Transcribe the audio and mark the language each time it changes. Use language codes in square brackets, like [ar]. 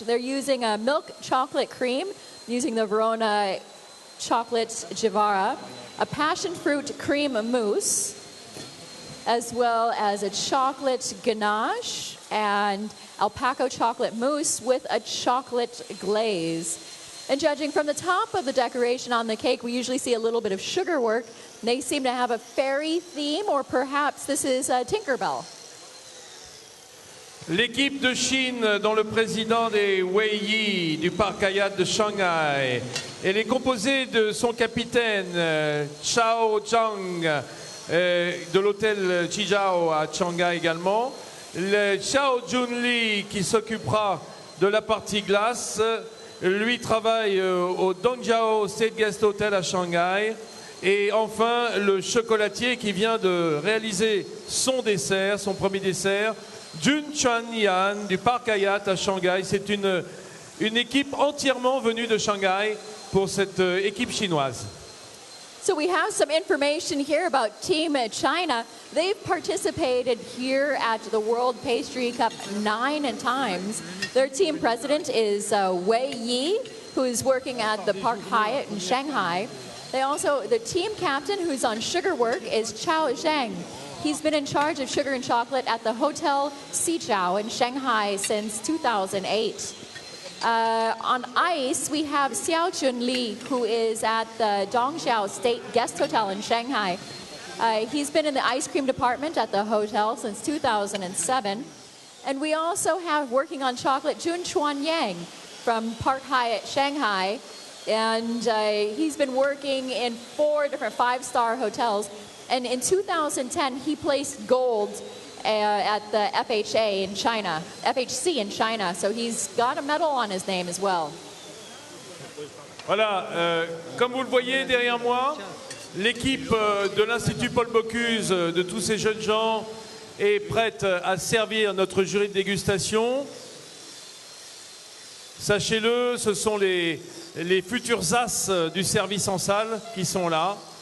[en] They're using a milk chocolate cream, using the Verona chocolate Jivara, a passion fruit cream mousse, as well as a chocolate ganache and alpaca chocolate mousse with a chocolate glaze. And judging from the top of the decoration on the cake, we usually see a little bit of sugar work. They seem to have a fairy theme, or perhaps this is Tinkerbell. [fr] L'équipe de Chine, dont le président des Wei Yi du parc Hyatt de Shanghai, elle est composée de son capitaine Chao Zhang de l'hôtel Chijiao à Shanghai également, le Xiao Junli qui s'occupera de la partie glace, lui travaille au Dongjiao State Guest Hotel à Shanghai, et enfin le chocolatier qui vient de réaliser son dessert, son premier dessert, Jun Chuan-Yan du parc Hyatt à Shanghai. C'est une équipe entièrement venue de Shanghai pour cette équipe chinoise. [en] So we have some information here about Team China. They've participated here at the World Pastry Cup 9 times. Their team president is Wei Yi, who is working at the Park Hyatt in Shanghai. The team captain, who's on sugar work, is Chao Zhang. He's been in charge of sugar and chocolate at the Hotel Xijiao in Shanghai since 2008. On ice, we have Xiao Junli, who is at the Dongjiao State Guest Hotel in Shanghai. He's been in the ice cream department at the hotel since 2007. And we also have, working on chocolate, Jun Chuan Yang from Park Hyatt Shanghai. And he's been working in 4 different 5-star hotels. And in 2010, he placed gold at the FHC in China. So he's got a medal on his name as well. [fr] Voilà, comme vous le voyez derrière moi, l'équipe de l'Institut Paul Bocuse, de tous ces jeunes gens, est prête à servir notre jury de dégustation. Sachez-le, ce sont les futurs as du service en salle qui sont là.